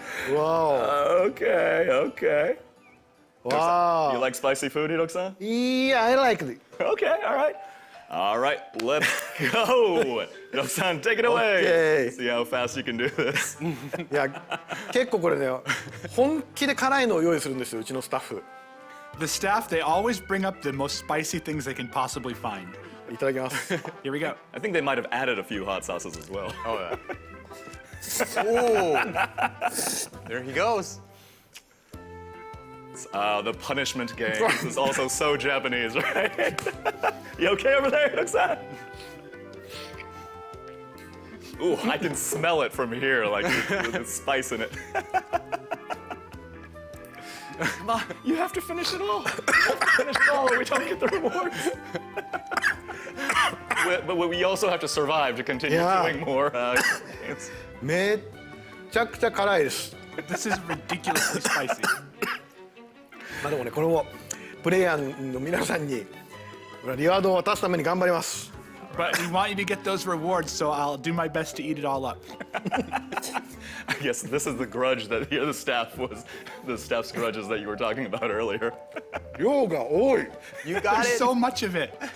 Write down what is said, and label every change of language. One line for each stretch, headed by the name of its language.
English: Wow. Okay. Wow. You like spicy food, Hiroki-san? Yeah, I like it. Okay, all right, let's go. Hiroki-san, take it away. Okay. See how fast you can do this.
Japanese: いや、結構これね、本気で辛いのを用意するんですよ、うちのスタッフ。
English: The staff, they always bring up the most spicy things they can possibly find.
Japanese: いただきます。
English: Here we go. I think they might have added a few hot sauces as well. Oh, yeah. Oh, there he goes. The punishment game. This is also so Japanese, right? You okay over there, Hiroki-san? Ooh, I can smell it from here, like with the spice in it. Come on, you have to finish it all. You have to finish it all or we don't get the rewards. But we also have to survive to continue doing more.
Japanese: めっちゃくちゃ辛いです。
English: This is ridiculously spicy.
Japanese: まあでもね、これもプレイヤーの皆さんにリワードを渡すために頑張ります。
English: But we want you to get those rewards, so I'll do my best to eat it all up. I guess this is the grudge that the staff's grudges that you were talking about earlier.
Japanese: 量が多い。
English: You got There's it. so much of it.